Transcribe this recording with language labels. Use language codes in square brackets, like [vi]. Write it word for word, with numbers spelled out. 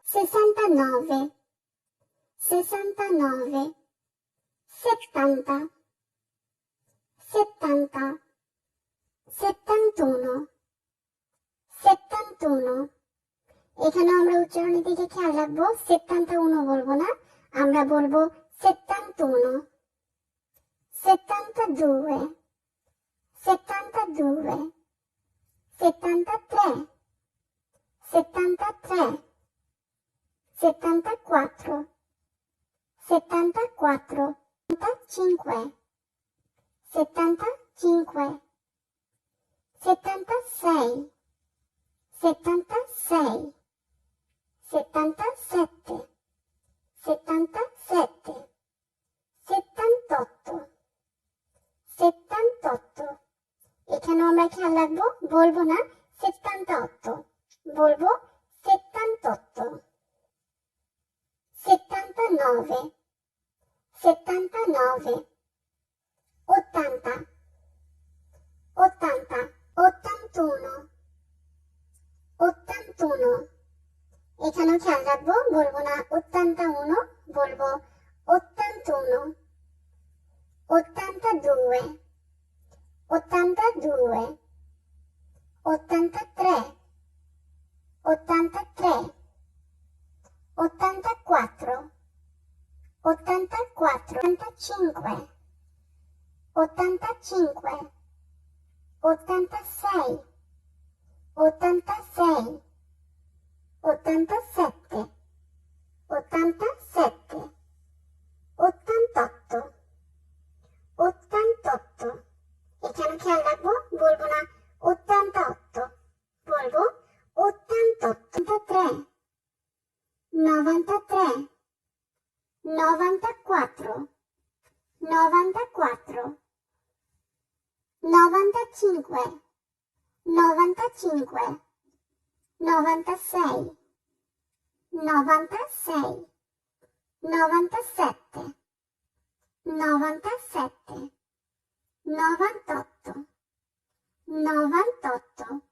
[it] sessantanove, sessantanove, settanta, settanta, settantuno, settantuno। [bn] এখানে আমরা উচ্চারণের দিকে খেয়াল রাখবো, settantuno বলবো না, আমরা বলবো settantuno। [it] settantadue, settantadue, settantatré, settantatré, settantaquattro, settantaquattro, settantacinque, settantacinque, settantasei, settantasei, settantasette, settantasette, settantotto, settantotto। [bn] এখানে আমরা খেয়াল রাখবো, বলবো না settantotto, বলবো settantotto। [it] settantanove, settantanove, ottanta, ottanta, ottantuno, ottantuno। [bn] এখানেও খেয়াল রাখবো, বলবো না ottantuno, বলবো ottantuno। [it] ottantadue, ottantadue, ottantatré, ottantatré, ottantaquattro, ottantaquattro, ottantacinque, ottantacinque, ottantasei, ottantasei, ottantasette, ottantasette, ottantotto, ottantotto। [bn] এখানে খেয়াল রাখবো, বলবো না ottantotto, বলবো ottantotto। [it] novantatré, novantatré, novantaquattro, novantaquattro, novantacinque, novantacinque, novantasei, novantasei, novantasette, novantasette, novantotto, novantotto।